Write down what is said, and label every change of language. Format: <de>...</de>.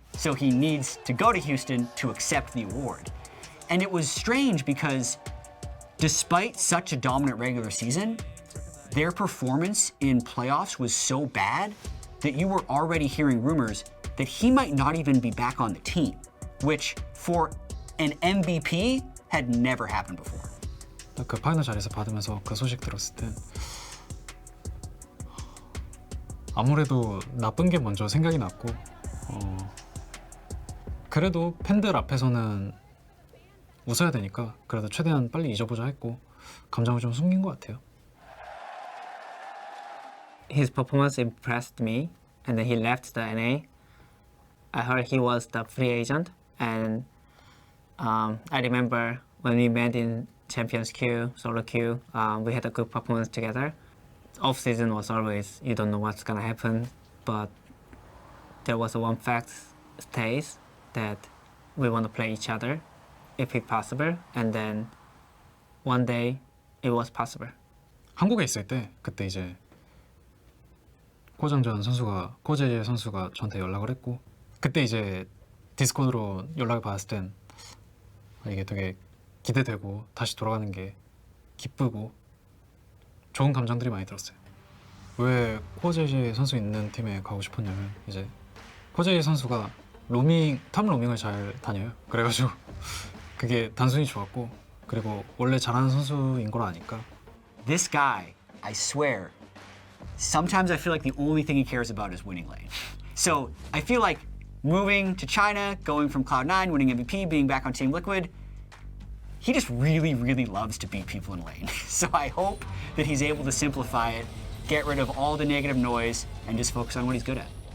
<en>So he needs to go to Houston to accept the award. And it was strange because despite such a dominant regular season, their performance in playoffs was so bad that you were already hearing rumors that he might not even be back on the team, which for an MVP had never happened before.</en> <ko>그 파이널 자리에서 받으면서 그 소식 들었을 때 아무래도 나쁜 게 먼저 생각이 났고 그래도 팬들 앞에서는 웃어야 되니까 그래도 최대한 빨리 잊어보자 했고 감정을 좀 숨긴 것 같아요.</ko> <en>His performance impressed me, and then he left the NA. I heard he was the free agent, and I remember when we met in Champions Queue, solo queue, we had a good performance together. Off season was always, you don't know what's gonna happen, but there was one fact stays that we want to play each other if it's possible, and then one day it was possible.</en> <ko>한국에 있을 때 그때 이제 코장전 선수가 코제이 선수가 저한테 연락을 했고 그때 이제 디스코드로 연락을 받았을 땐 이게 되게 기대되고 다시 돌아가는 게 기쁘고 좋은 감정들이 많이 들었어요. 왜 코제이 선수 있는 팀에 가고 싶었냐면 이제 코제이 선수가 탑 로밍을 잘 다녀요. 그래가지고 그게 단순히 좋았고 그리고 원래 잘하는 선수인 걸 아니까.</ko> <en>This guy, I swear, sometimes I feel like the only thing he cares about is winning lane. So I feel like moving to China, going from Cloud9, winning MVP, being back on Team Liquid, he just really, really loves to beat people in lane. So I hope that he's able to simplify it, get rid of all the negative noise, and just focus on what he's good at.</en>